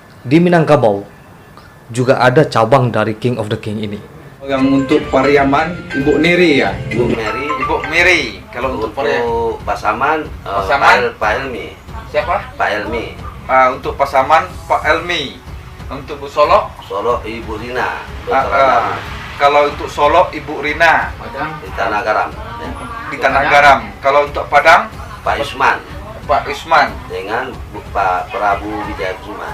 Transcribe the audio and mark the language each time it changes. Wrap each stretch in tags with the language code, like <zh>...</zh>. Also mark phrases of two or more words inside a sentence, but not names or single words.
<id>di Minangkabau juga ada cabang dari King of the King ini. Yang untuk Pariaman, Ibu Niri ya? Ibu Mary. Ibu Miri. Kalau untuk Pariaman, Pasaman, Pasaman? Pak Elmi. siapa? Pak Elmi. Untuk Pasaman, Pak Elmi. Untuk Bu Solo, Solo Ibu Rina. kalau untuk Solo, Ibu Rina. Di Tanah Garam. Di Tanah Garam. Kalau untuk Padang, Pak Yusman Pak Usman. dengan Pak Prabu Wijaya Kusuma.</id>